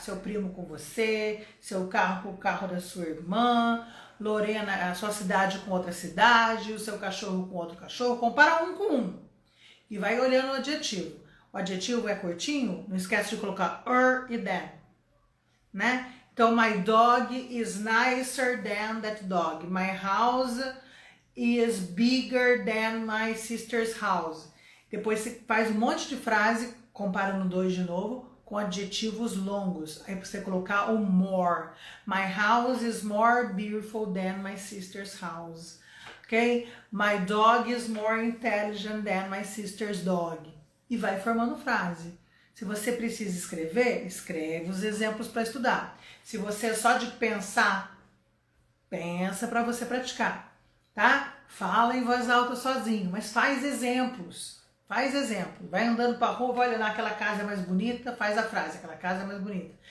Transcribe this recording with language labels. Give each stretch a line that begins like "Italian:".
Portuguese: Seu primo com você, seu carro com o carro da sua irmã, Lorena, a sua cidade com outra cidade, o seu cachorro com outro cachorro. Compara um com um. E vai olhando o adjetivo. O adjetivo é curtinho, não esquece de colocar e than, né?
English: Então, my dog is nicer than that dog. My house is bigger than my sister's house.
Portuguese: Depois você faz um monte de frase, comparando 2 de novo, com adjetivos longos. Aí você colocar o more.
English: My house is more beautiful than my sister's house. Ok? My dog is more intelligent than my sister's dog.
Portuguese: E vai formando frase. Se você precisa escrever, escreve os exemplos para estudar. Se você é só de pensar, pensa para você praticar, tá? Fala em voz alta sozinho, mas faz exemplos. Faz exemplo. Vai andando para a rua, vai olhar aquela casa é mais bonita, faz a frase. Aquela casa é mais bonita.